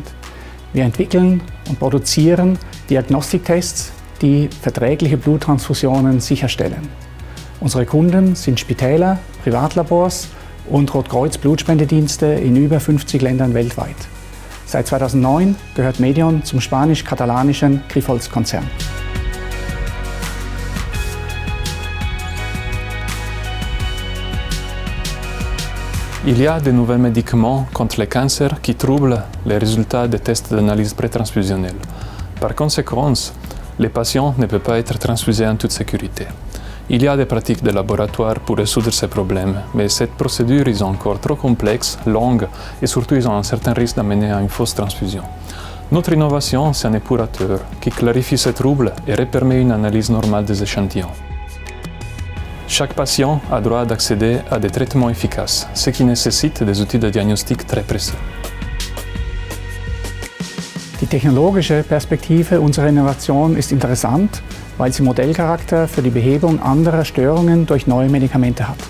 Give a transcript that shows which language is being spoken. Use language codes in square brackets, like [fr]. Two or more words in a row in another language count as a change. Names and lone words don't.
[de] Wir entwickeln und produzieren Diagnostiktests, die verträgliche Bluttransfusionen sicherstellen. Unsere Kunden sind Spitäler, Privatlabors und Rotkreuz-Blutspendedienste in über 50 Ländern weltweit. Seit 2009 gehört Medion zum spanisch-katalanischen Grifols-Konzern. [fr] Il y a de nouveaux médicaments contre les cancers qui troublent les résultats des tests d'analyse pré-transfusionnelle. Par conséquent, les patients ne peuvent pas être transfusés en toute sécurité. Il y a des pratiques de laboratoire pour résoudre ces problèmes, mais cette procédure est encore trop complexe, longue et surtout ils ont un certain risque d'amener à une fausse transfusion. Notre innovation, c'est un épurateur qui clarifie ces troubles et permet une analyse normale des échantillons. Chaque patient a droit d'accéder à des traitements efficaces, ce qui nécessite des outils de diagnostic très précis. [de] Die technologische Perspektive unserer Innovation ist interessant, weil sie Modellcharakter für die Behebung anderer Störungen durch neue Medikamente hat.